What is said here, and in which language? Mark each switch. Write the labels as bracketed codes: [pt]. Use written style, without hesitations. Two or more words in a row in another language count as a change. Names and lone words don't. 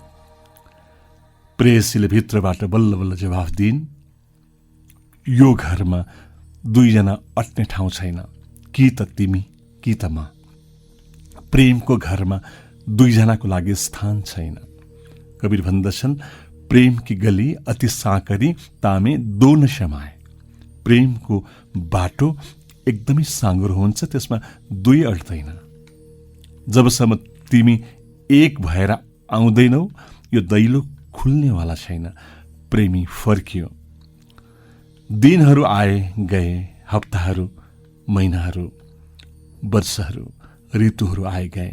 [ne] प्रेयसीले भित्रबाट बल्ल बल्ल जवाफ दिइन्, यो घरमा दुईजना अट्ने ठाउँ छैन, कि त तिमी कि त म। प्रेमको घरमा दुईजनाको लागि स्थान छैन। कबीर भन्दछन्, [hi] प्रेम की गली अति साँकरी तामे दो न समाए। [ne] प्रेमको बाटो एकदमै साँगुरो हुन्छ, त्यसमा दुई अट्दैन। जबसम्म तिमी एक भएर आउँदैनौ यो दैलो खुल्नेवाला छैन। प्रेमी फर्कियो। दिनहरू आए गए, हप्ताहरू, महिनाहरू, वर्षहरू, ऋतुहरू आए गए।